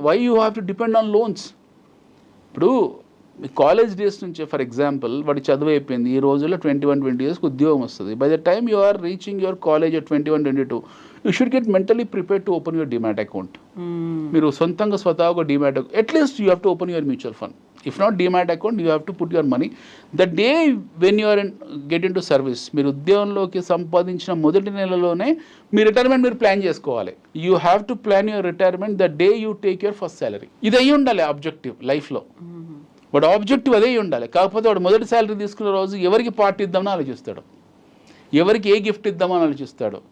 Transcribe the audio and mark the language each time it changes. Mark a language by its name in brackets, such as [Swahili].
[English] Why you have to depend on loans? [Telugu] ఇప్పుడు college days నుంచి for example వాడి చదువు అయిపోయింది, ఈ రోజుల్లో 21-20 years ఉద్యోగం వస్తుంది. [English] By the time you are reaching your college at 21-22 you should get mentally prepared to open your demat account. [Telugu] మీరు సొంతంగా స్వతహాగా [English] Demat account, at least you have to open your mutual fund. If not demat account, you have to put your money. The day when you are get into service, [Telugu] మీరు ఉద్యోగంలోకి సంపాదించిన మొదటి నెలలోనే మీ retirement మీరు plan చేసుకోవాలి. [English] You have to plan your retirement the day you take your first salary. [Telugu] ఇది అయ్యి ఉండాలి ఆబ్జెక్టివ్ లైఫ్లో. వాడు ఆబ్జెక్టివ్ అదే ఉండాలి. కాకపోతే వాడు మొదటి శాలరీ తీసుకున్న రోజు ఎవరికి పార్టీ ఇద్దామని ఆలోచిస్తాడు, ఎవరికి ఏ గిఫ్ట్ ఇద్దామని ఆలోచిస్తాడు.